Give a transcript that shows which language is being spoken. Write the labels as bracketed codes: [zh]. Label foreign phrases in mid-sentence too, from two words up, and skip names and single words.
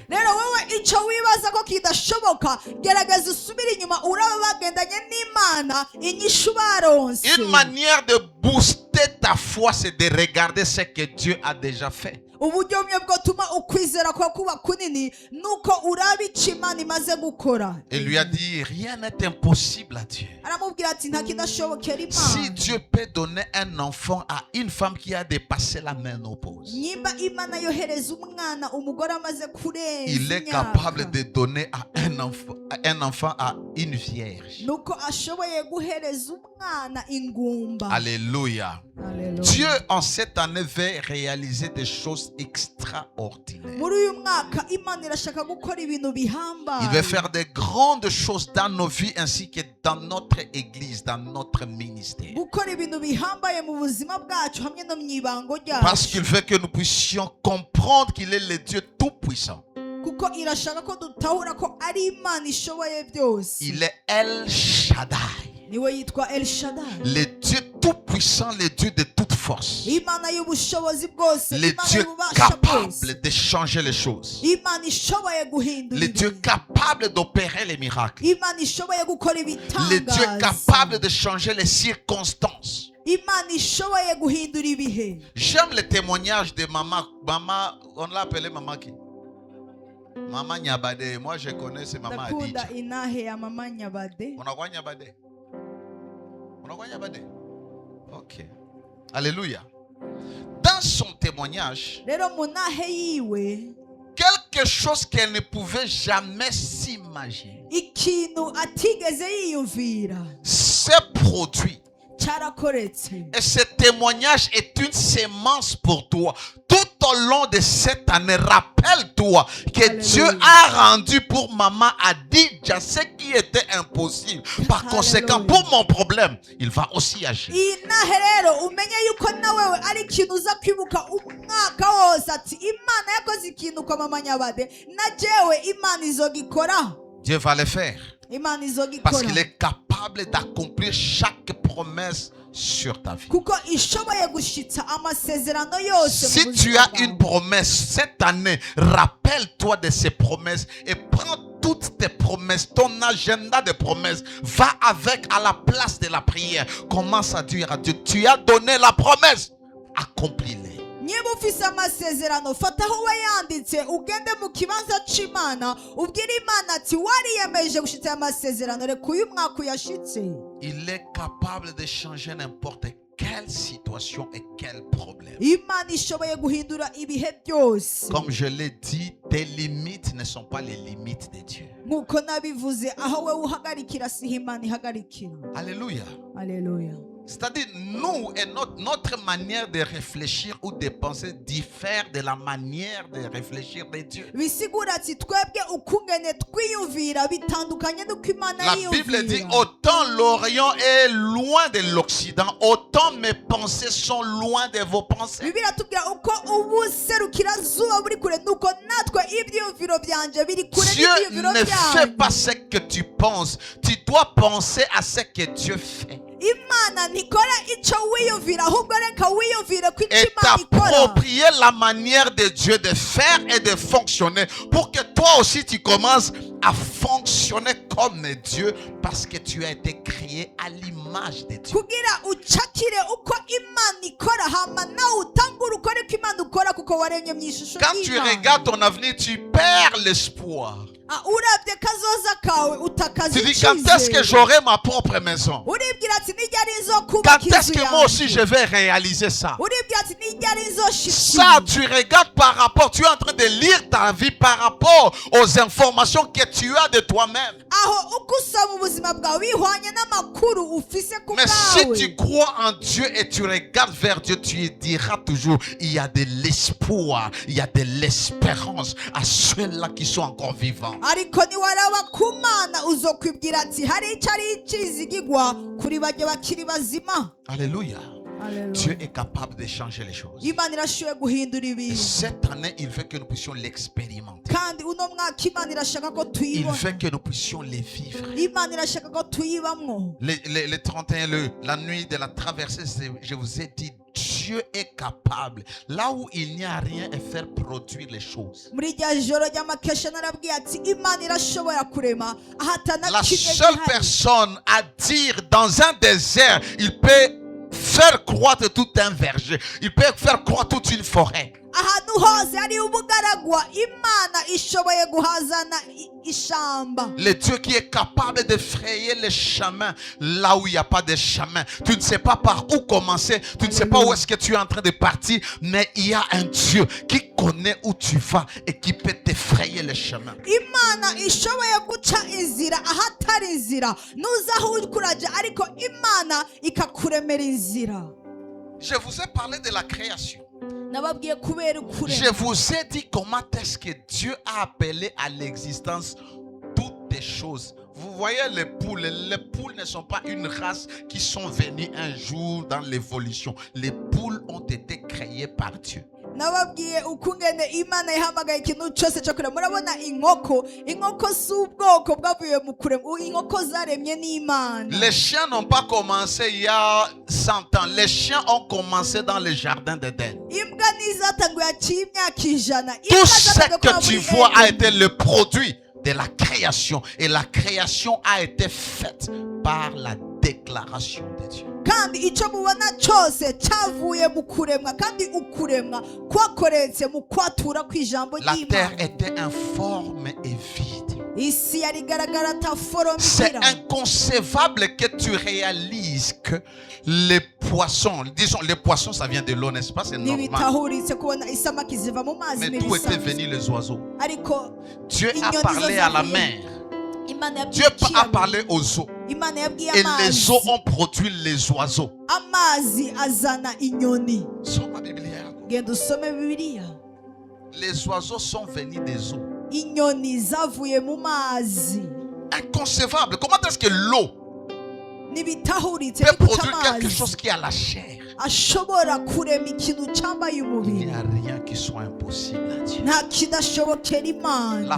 [rn] icyo wibaza ko kidashoboka gerageza usubire inyuma uraba bagendanye n'Imana inyishu baronse. [fr] Une manière de booster ta foi, c'est de regarder ce que Dieu a déjà fait. [rn] uburyo bumwe bwotuma ukwizera kwa kuba kunini nuko uraba icyo Imana imaze gukora. [fr] Et lui a dit, rien n'est impossible à Dieu. [rn] aramubwira ati nta kidashobokera Imana. [fr] Si Dieu peut donner un enfant à une femme qui a dépassé la ménopause, [rn] nimba Imana yohereza umwana umugore amaze kurenza [fr] il est capable de donner à un enfant à une vierge. [rn] nuko ashoboye guhereza umwana ingumba. [fr] Alléluia. Alléluia. Dieu en cette année veut réaliser des choses extraordinaires. [rn] muri uyu mwaka Imana irashaka gukora ibintu bihambaye. [fr] Il veut faire de grandes choses dans nos vies ainsi que dans notre église, dans notre ministère. [rn] gukora ibintu bihambaye mu buzima bwacu hamwe no mu ibango [fr] Parce [rn] ryacu. [fr] qu'il veut que nous puissions comprendre qu'il est le Dieu tout-puissant. [rn] kuko irashaka ko dutahura ko ari Imana ishoboye byose. [fr] Il est El Shaddai, [rn] niwe yitwa El Shaddai. [fr] le Dieu tout-puissant, le Dieu de toute force, [rn] Imana y'ubushobozi bwose. [fr] le [rn] Imana [fr] Dieu [rn] y'ububasha bwose. [fr] capable de changer les choses, [rn] Imana ishoboye guhindura [fr] le Dieu [rn] ibintu. [fr] capable d'opérer les miracles, [rn] Imana ishoboye gukora [fr] le Dieu [rn] ibitangaza. [fr] capable de changer les circonstances. [rn] Imana ishoboye guhindura ibihe. [fr] J'aime le témoignage de maman. On l'a appelée maman qui? Maman Nyabade. Moi, je connais c'est maman [rn] ndakunda Adija. inahe ya mama Nyabade. [fr] On a quoi Nyabade? On a quoi Nyabade? Ok. Alléluia. Dans son témoignage, [rn] rero mu nahe yiwe [fr] quelque chose qu'elle ne pouvait jamais s'imaginer [rn] ikintu atigeze yiyumvira [fr] s'est produit. [rn] cyarakoretse. [fr] Et ce témoignage est une sémence pour toi. Tout au long de cette année, rappelle-toi que Alléluia. Dieu a rendu pour maman Adija ce qui était impossible. Par conséquent, Alléluia. pour mon problème, il va aussi agir. [rn] iyi nahe rero umenye yuko nawewe ari ikintu uza kwibuka umwaka wose ati Imana yakoze ikintu kwa mama Nyabade na jewe Imana izogikora. [fr] Dieu va le faire. [rn] Imana [fr] Parce [rn] izogikora [fr] qu'il est capable d'accomplir chaque promesse sur ta vie. [rn] kuko ishoboye gushitsa amasezerano yose mu [fr] Si [rn] buzima [fr] tu as [rn] bwawe. [fr] une promesse cette année, rappelle-toi de ces promesses et prends toutes tes promesses, ton agenda de promesses, va avec à la place de la prière. Commence à dire à Dieu, tu as donné la promesse, accomplis-les. [rn] niba ufise amasezerano fata aho wayanditse ugende mu kibanza c'Imana ubwire Imana ati wariyemeje gushitsa amasezerano reka uyu mwaka uyashitse. [fr] Il est capable de changer n'importe quelle situation et quel problème. [rn] Imana ishoboye guhindura ibihe byose. [fr] Comme je l'ai dit, tes limites ne sont pas les limites de Dieu. [rn] nk'uko nabivuze aho we uhagarikira siho Imana ihagarikira. [fr] Alléluia. [rn] Aleluya. [fr] C'est-à-dire, nous et notre manière de réfléchir ou de penser diffère de la manière de réfléchir de Dieu. [rn] bisigura ati twebwe ukungene twiyumvira bitandukanye n'uko Imana [fr] La Bible dit, [rn] yiyumvira. [fr] autant l'Orient est loin de l'Occident, autant mes pensées sont loin de vos pensées. [rn] Bibiliya tubwira uko ubuserukirazuba buri kure nuko natwe ibyiyumviro byanje biri kure [fr] Dieu [rn] n'ibyiyumviro [fr] ne fait [rn] byanyu. [fr] pas ce que tu penses. Tu dois penser à ce que Dieu fait. [rn] Imana ntikora icyo wiyumvira ahubwo reka wiyumvire ko icyo [fr] Et [rn] Imana ikora. [fr] t'approprier la manière de Dieu de faire et de fonctionner pour que toi aussi tu commences à fonctionner comme Dieu parce que tu as été créé à l'image de Dieu. [rn] kugira ucakire uko Imana ikora hama nawe utangure ukore ko Imana ukora kuko waremye mu ishusho [fr] Quand tu [rn] y'Imana. [fr] regardes ton avenir, tu perds l'espoir. [rn] urabye kazoza kawe utakaza [fr] Tu dis quand est-ce que [rn] icyizere. [fr] j'aurai ma propre maison? [rn] uribwira ati nijyari nzo [fr] Quand [rn] kubaka [fr] est-ce [rn] inzu [fr] que moi aussi je [rn] yanjye. [fr] vais réaliser ça? [rn] uribwira ati nijyari nzo [fr] Ça, [rn] shikira. [fr] tu regardes par rapport, tu es en train de lire ta vie par rapport aux informations que tu as de toi-même. [rn] aho uko usoma ubuzima bwawe bihwanye n'amakuru ufise ku [fr] Mais si [rn] bwawe. [fr] tu crois en Dieu et tu regardes vers Dieu, tu diras toujours, il y a de l'espoir, il y a de l'espérance à ceux-là qui sont encore vivants. [rn] ariko niwaraba ku Mana uzokwibwira ati hari icyo ari ikizigigwa kuri bajye bakiri bazima. [fr] Alléluia. Alléluia. Dieu est capable de changer les choses. [rn] Imana irashoboye guhindura ibintu. [fr] Cette année, il veut que nous puissions l'expérimenter. [rn] kandi uno mwaka Imana irashaka ko [fr] Il [rn] tuyibona. [fr] veut que nous puissions les vivre. [rn] Imana irashaka ko tuyibamwo. [fr] Le 31, la nuit de la traversée, je vous ai dit, Dieu est capable. Là où il n'y a rien, à faire produire les choses. [rn] Muri rya joro ry'amakesha narabwiye ati Imana irashobora kurema ahatana [fr] La [rn] kimwe [fr] seule [rn] gihari. [fr] personne à dire dans un désert, il peut faire croître tout un verger. Il peut faire croître toute une forêt. [rn] Ahantu hose hari ubugaragwa Imana ishoboye guhazana ishamba. [fr] Le Dieu qui est capable de frayer les chemins là où il n'y a pas de chemin. Tu ne sais pas par où commencer. Tu ne sais pas où est-ce que tu es en train de partir. Mais il y a un Dieu qui connaît où tu vas et qui peut te frayer les chemins. [rn] Imana ishoboye guca inzira ahatari inzira. Nuza aho ukuraje ariko Imana ikakuremera inzira. [fr] Je vous ai parlé de la création. [rn] Nababwiye kubera ukurema. [fr] Je vous ai dit comment est-ce que Dieu a appelé à l'existence toutes les choses. Vous voyez les poules ne sont pas une race qui sont venues un jour dans l'évolution. Les poules ont été créées par Dieu. [rn] Nababwiye ukungene Imana yahamagaye ikintu cyose cyo kurema. Murabona inkoko si ubwoko bwavuye mu kurema. Inkoko zaremye n'Imana. [fr] Les chiens n'ont pas commencé il y a 100 ans. Les chiens ont commencé dans le jardin d'Éden. [rn] Imbwa nizatanguye haciye imyaka ijana. [fr] Tout ce que tu vois a été le produit de la création. Et la création a été faite par la déclaration de Dieu. [rn] Kandi icyo mubona cyose cyavuye mu kuremwa kandi ukuremwa kwakoretse mu kwatura kw'ijambo [fr] La terre [rn] ry'Imana. [fr] était informe et vide. [rn] Isi yari igaragara ataforoma [fr] C'est [rn] igira. [fr] inconcevable que tu réalises que les poissons, disons les poissons ça vient de l'eau, n'est-ce pas? C'est normal. [rn] Ntibitahuritse kubona isamaki ziva mu mazi [fr] Mais d'où étaient [rn] n'ibisanzwe. [fr] venus les oiseaux? [rn] Ariko [fr] Dieu a [rn] inyoni [fr] parlé [rn] zo [fr] à la [rn] zavuye. [fr] mer. [rn] Imana [fr] Dieu [rn] yabwiye [fr] a [rn] ikiyaga. [fr] parlé aux eaux. [rn] Imana yabwiye [fr] Et les [rn] amazi. [fr] eaux ont produit les oiseaux. [rn] Amazi azana inyoni. [fr] Sors ma Bible. [rn] Genda usome Bibiliya. [fr] Les oiseaux sont venus des eaux. [rn] Inyoni zavuye mu mazi. [fr] Inconcevable. Comment est-ce que l'eau [rn] Ntibitahuritse [fr] peut [rn] ni guca [fr] produire quelque [rn] amazi [fr] chose qui a la chair? [rn] ashobora kurema ikintu cyambaye [fr] Il [rn] umubiri. [fr] n'y a rien qui soit impossible à Dieu. [rn] Nta kidashobokera [fr] La [rn] Imana.